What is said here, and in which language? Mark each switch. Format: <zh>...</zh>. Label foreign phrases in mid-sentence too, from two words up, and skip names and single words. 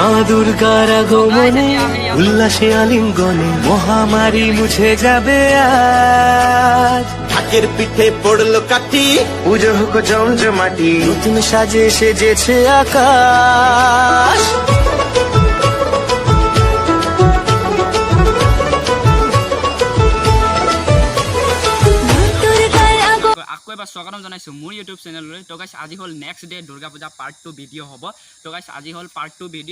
<bn>দুর্গার আগমনে উল্লাসে আলিঙ্গনে মহামারী মুছে যাবে আজ। ঢাকের পিঠে পড়লো কাঠি, পুজো হোক জমজমাটি, নতুন সাজে সেজেছে আকাশ।</bn> <as>আকৌ এবাৰ স্বাগতম জনাইছোঁ মোৰ ইউটিউব চেনেললৈ। তো গাইছ আজি হ'ল</as> <en>next day</en> <as>দুৰ্গা পূজা</as> <en>part 2 video'</en> <as>হ'ব। তো গাইছ আজি হ'ল</as> <en>part 2 video'.</en>